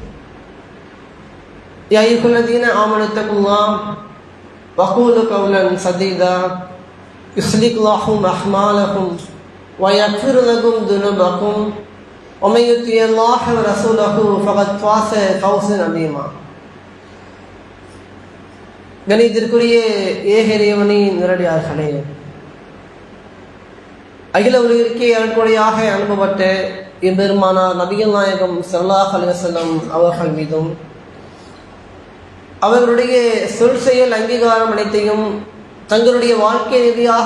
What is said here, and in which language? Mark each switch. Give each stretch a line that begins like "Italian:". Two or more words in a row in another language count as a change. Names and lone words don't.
Arabic: يا أيها الذين آمنوا اتقوا الله وقولوا قولا سديدا يصلح لكم أعمالكم ويغفر لكم ذنوبكم ومن يطع الله ورسوله فقد فاز فوزا عظيما
Tamil: கணிதத்திற்குரிய ஏக இறைவனின் நேரடியார்களே, அகில உலகிற்கே அருட்கொடையாக அனுப்பப்பட்ட எம்பெருமானார் நபிகள் நாயகம்
Arabic: صلى الله عليه وسلم
Tamil: அவர்கள் மீதும் அவர்களுடைய சொல் செயல் அங்கீகாரம் அனைத்தையும் தங்களுடைய வாழ்க்கை நெறியாக